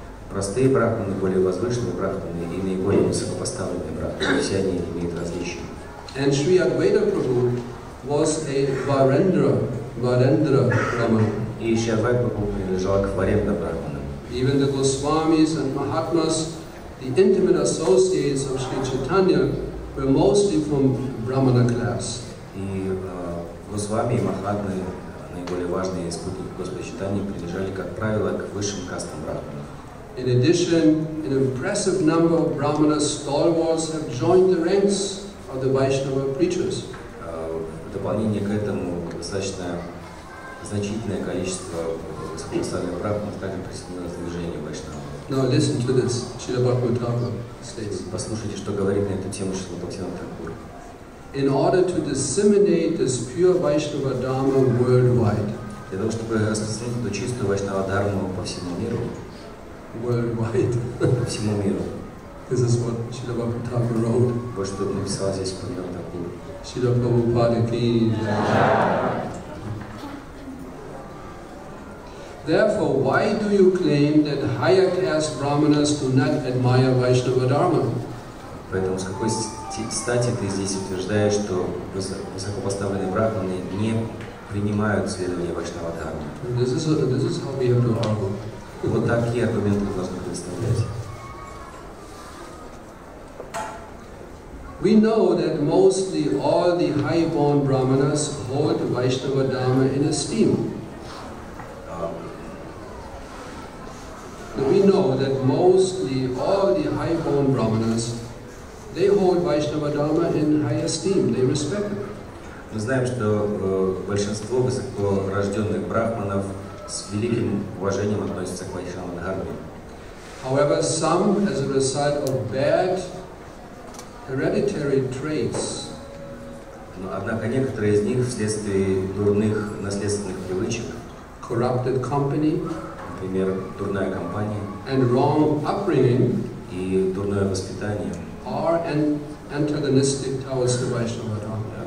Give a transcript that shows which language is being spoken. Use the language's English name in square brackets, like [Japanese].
[Russian] Простые брахманы, более возвышенные брахманы и наиболее высокопоставленные брахманы. Все они имеют различия. [English] And Sri Advaita Prabhu was a Varendra brahmana. [Russian] И Шри Адвайта Прабху принадлежал к Варендра брахманам. [English] Even the Goswamis and Mahatmas, the intimate associates of Sri Chaitanya, were mostly from Brahmana class. [Russian] И Госвами и Махатмы, наиболее важные спутники Господа Чайтаньи, принадлежали, как правило, к высшим кастам брахманов. [English] In addition, an impressive number of Brahmana stalwarts have joined the ranks of the Vaishnava preachers. [Russian] В дополнение к этому достаточно значительное количество высокопоставленных брахманов также присоединилось к движению Вайшнава. [English] Now listen to this. Srila Bhaktivaibhava states. [Russian] Послушайте, что говорит на эту тему Шрила Бхактивайбхава Тхакур. [English] In order to disseminate this pure Vaishnava Dharma worldwide. [Russian] Для того, чтобы распространить эту чистую Вайшнава Дхарму по всему миру. [English] Worldwide. [Russian] По всему миру. [English] This is what Srila Bhaktivaibhava wrote. [Russian] Вот что написал здесь Бхактивайбхава Тхакур. [Hindi] Srila Prabhupada ki. [English] Therefore, why do you claim that higher caste brahmanas do not admire Vaishnava Dharma? [Russian] Поэтому с какой стати ты здесь утверждаешь, что высокопоставленные брахманы не принимают следование Вайшнава Дхармы? [English] This is how we have to argue. [Russian] Вот такие аргументы мы должны представлять. [English] We know that mostly all the high-born brahmanas hold the Vaishnava Dharma in esteem. We know that mostly all the high-born brahmanas, they hold Vaishnava Dharma in high esteem, they respect it. [Russian] Мы знаем, что большинство высокорожденных брахманов с великим уважением относятся к Вайшнава Дхарме. [English] However, some, as a result of bad hereditary traits, [Russian] однако некоторые из них вследствие дурных наследственных привычек, [English] corrupted company, [Russian] например, дурная компания, [English] and wrong upbringing, [Russian] и дурное воспитание, [English] are antagonistic towards the Vaishnava Dharma.